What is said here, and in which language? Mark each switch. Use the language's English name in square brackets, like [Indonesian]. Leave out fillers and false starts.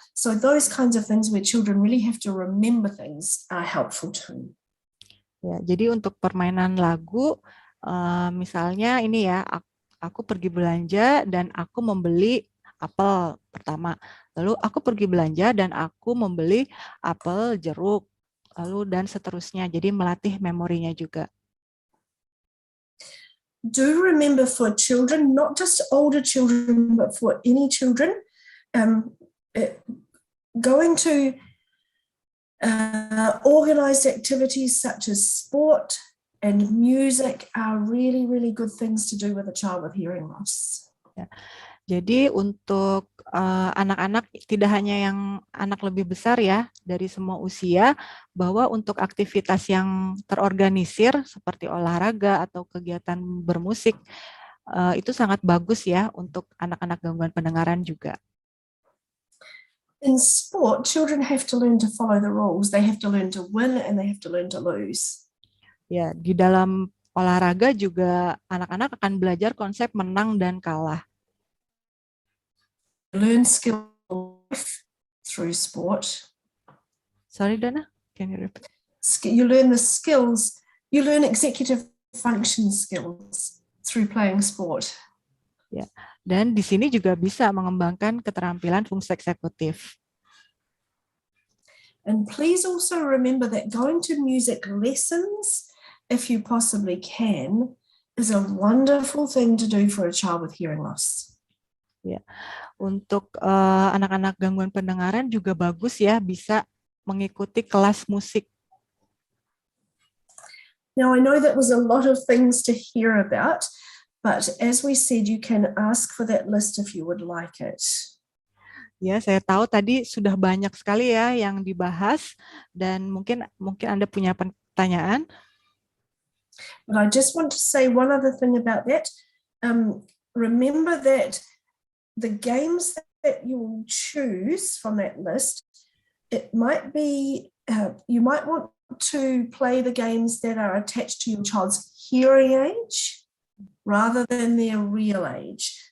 [English] So those kinds of things where children really have to remember things are helpful too. [Indonesian] Ya, jadi untuk permainan lagu, misalnya ini ya, aku pergi belanja dan aku membeli apel pertama. Lalu aku pergi belanja dan aku membeli apel, jeruk, lalu dan seterusnya. Jadi melatih memorinya juga. [English] Do remember for children, not just older children, but for any children, going to organized activities such as sport and music are really, really good things to do with a child with hearing loss. [Indonesian] Ya. Jadi untuk anak-anak, tidak hanya yang anak lebih besar ya, dari semua usia, bahwa untuk aktivitas yang terorganisir seperti olahraga atau kegiatan bermusik, itu sangat bagus ya untuk anak-anak gangguan pendengaran juga. [English] In sport, children have to learn to follow the rules. They have to learn to win and they have to learn to lose. [Indonesian] Ya, di dalam olahraga juga anak-anak akan belajar konsep menang dan kalah. [English] Learn skills through sport. Sorry, Dana, can you repeat? You learn the skills, you learn executive function skills through playing sport. [Indonesian] Ya, dan di sini juga bisa mengembangkan keterampilan fungsi eksekutif. [English] And please also remember that going to music lessons, if you possibly can, is a wonderful thing to do for a child with hearing loss. [Indonesian] Ya, untuk anak-anak gangguan pendengaran juga bagus ya, bisa mengikuti kelas musik. [English] Now, I know that was a lot of things to hear about, but as we said, you can ask for that list if you would like it. [Indonesian] Ya, saya tahu tadi sudah banyak sekali ya yang dibahas, dan mungkin Anda punya pertanyaan. [English] But I just want to say one other thing about that. Remember that the games that you will choose from that list, it might be, you might want to play the games that are attached to your child's hearing age rather than their real age.